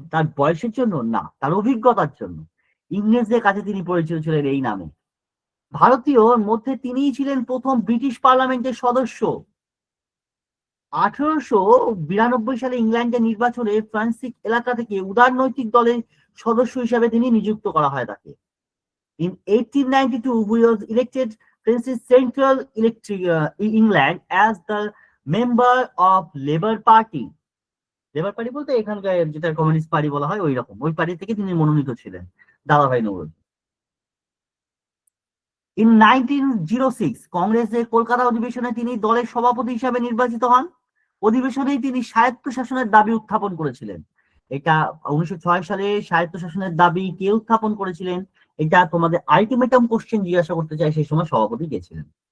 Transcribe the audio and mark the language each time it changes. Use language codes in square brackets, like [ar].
[bn] তার বয়সের জন্য না, তার অভিজ্ঞতার জন্য। ইংরেজদের কাছে তিনি পরিচিত ছিলেন এই নামে। ভারতীয়র মধ্যে তিনিই ছিলেন প্রথম ব্রিটিশ পার্লামেন্টের সদস্য। 1892 সালে ইংল্যান্ডের নির্বাচনে ফ্রান্সিক এলাকা থেকে উদারনৈতিক দলের সদস্য হিসাবে তিনি নিযুক্ত করা হয় তাকে। [en] In 1892 he was elected Francis Central England as the member of Labour Party. [bn] Labour party বলতে এখানকার যেটা কমিউনিস্ট পার্টি বলা হয় ওই রকম, ওই পার্টি থেকে তিনি মনোনীত ছিলেন দাদাভাই নৌরোজি। [en] In 1906 [bn] কংগ্রেসের কলকাতা অধিবেশনে তিনি দলের সভাপতি হিসাবে নির্বাচিত হন। অধিবেশনেই তিনি স্বায়ত্তশাসনের দাবি উত্থাপন করেছিলেন। এটা 1906 সালে স্বায়ত্তশাসনের দাবি কে উত্থাপন করেছিলেন, এটা তোমাদের আলটিমেটাম কোশ্চেন জিজ্ঞাসা করতে চাই, সেই সময় সভাপতি কে ছিলেন।